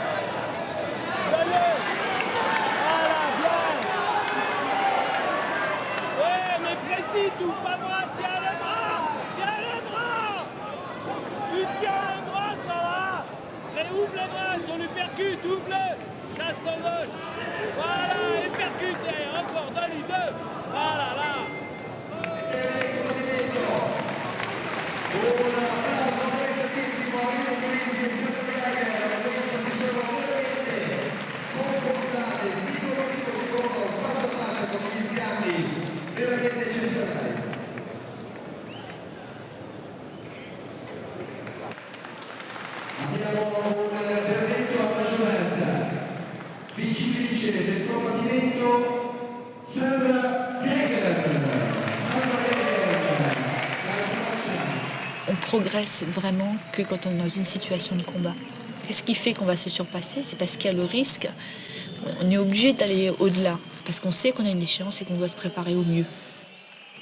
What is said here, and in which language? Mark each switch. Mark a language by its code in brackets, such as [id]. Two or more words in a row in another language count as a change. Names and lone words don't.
[fr] T'ouvres pas le bras, tiens le bras. Tu tiens le bras, ça va. Et ouvre le bras, ton uppercut, ouvre-le. Chasse en gauche. Voilà, uppercut derrière, encore, donne-lui deux. Voilà, là. [it] Un applauso meritatissimo a Rita Torrisi e Sandra Geiger, adesso si sono veramente confrontate, video secondo, faccia a faccia con gli scambi veramente eccezionali. Abbiamo un verdetto a maggioranza, vincitrice del combattimento Sandra Geiger. [fr] On progresse vraiment que quand on est dans une situation de combat. Qu'est-ce qui fait qu'on va se surpasser? C'est parce qu'il y a le risque. On est obligé d'aller au-delà, parce qu'on sait qu'on a une échéance et qu'on doit se préparer au mieux.